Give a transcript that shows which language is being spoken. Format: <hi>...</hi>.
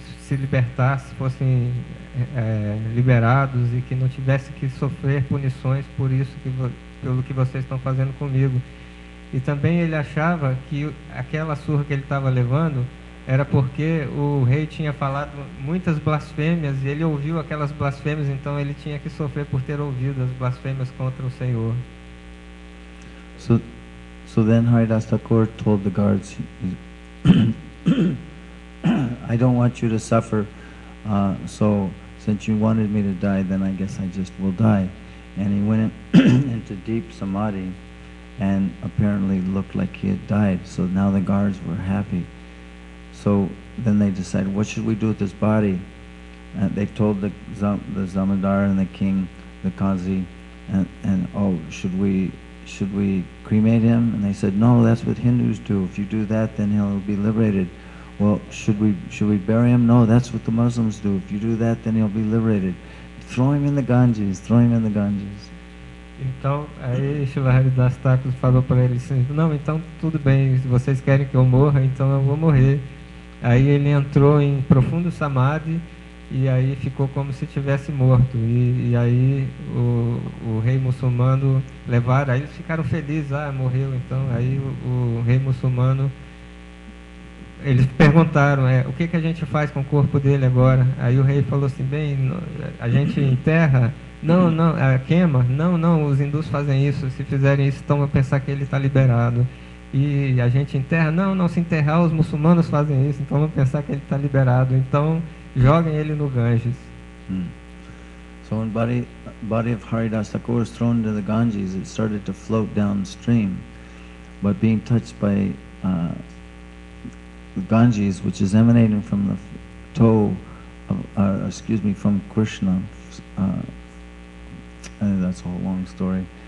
<pt>se libertassem, fossem liberados e que não tivesse que sofrer punições por isso pelo que vocês estão fazendo comigo. E também ele achava que aquela surra que ele estava levando era porque o rei tinha falado muitas blasfêmias e ele ouviu aquelas blasfêmias, então ele tinha que sofrer por ter ouvido as blasfêmias contra o Senhor.</pt> <en>So then Haridas Thakur told the guards, I don't want you to suffer, so since you wanted me to die, then I guess I just will die. And he went into deep samadhi and apparently looked like he had died. So now the guards were happy. So then they decided, what should we do with this body? And they told the Zamindar and the king, the Qazi, and oh, should we cremate him? And they said, no, that's what Hindus do. If you do that, then he'll be liberated. Well, should we bury him? No, that's what the Muslims do. If you do that, then he'll be liberated. Throw him in the Ganges, throw him in the Ganges.</en> <pt>Então, aí Srila Haridas Thakur falou para ele assim, não, então tudo bem, se vocês querem que eu morra, então eu vou morrer. Aí ele entrou em profundo samadhi e aí ficou como se tivesse morto. E aí o rei muçulmano levaram, aí eles ficaram felizes, morreu. Então aí o rei muçulmano, eles perguntaram, o que a gente faz com o corpo dele agora? Aí o rei falou assim, bem, a gente enterra? Não, queima? Não, os hindus fazem isso. Se fizerem isso, então vão pensar que ele está liberado. E a gente enterra? Não, se enterrar, os muçulmanos fazem isso, então vão pensar que ele está liberado. Então, joguem ele no Ganges.</pt> <en>So when body of Haridas Thakur was thrown into the Ganges, it started to float downstream. But being touched by the Ganges, which is emanating from the toe of, from Krishna, that's a whole long story.</en>